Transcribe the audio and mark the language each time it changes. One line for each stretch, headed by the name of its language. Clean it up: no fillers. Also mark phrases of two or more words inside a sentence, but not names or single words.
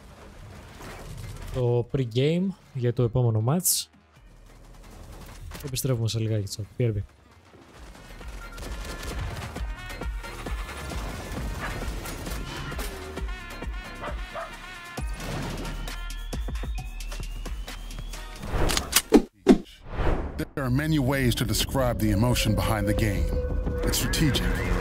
Greek: το pre-game για το επόμενο match. Επιστρέφουμε σε λιγάκι, τσακ. PRB.
English: There are many ways to describe the emotion behind the game.